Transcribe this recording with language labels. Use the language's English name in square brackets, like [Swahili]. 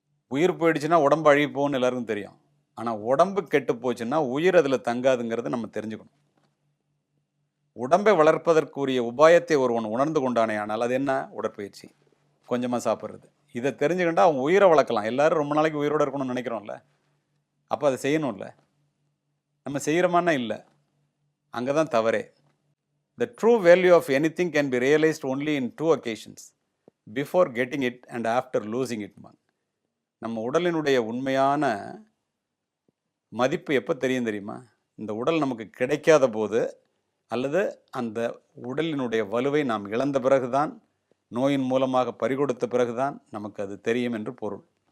[Tamil] உயிர் போயிடுச்சுன்னா உடம்பு அழிவு போகும்னு எல்லாருக்கும் தெரியும். ஆனால் உடம்பு கெட்டு போச்சுன்னா உயிர் அதில் தங்காதுங்கிறத நம்ம தெரிஞ்சுக்கணும். உடம்பை வளர்ப்பதற்குரிய உபாயத்தை ஒருவன் உணர்ந்து கொண்டானே ஆனால் அது என்ன? உடற்பயிற்சி, கொஞ்சமாக சாப்பிட்றது. இதை தெரிஞ்சுக்கிட்டா அவங்க உயிரை வளர்க்கலாம். எல்லாரும் ரொம்ப நாளைக்கு உயிரோடு இருக்கணும்னு நினைக்கிறோம்ல, அப்போ அதை செய்யணும்ல. நம்ம செய்கிறோமான்னா இல்லை. அங்கே தான் தவறே. [English] The true value of anything can be realized only in 2 occasions, before getting it and after losing it. [Tamil] நம்ம உடலினுடைய உண்மையான மதிப்பு எப்போ தெரியுமா? இந்த உடல் நமக்கு கிடைக்காத போது, அல்லது அந்த உடலினுடைய வலுவை நாம் இழந்த பிறகுதான், நோயின் மூலமாக பறிகொடுத்த பிறகுதான் நமக்கு அது தெரியும் என்று பொருள்.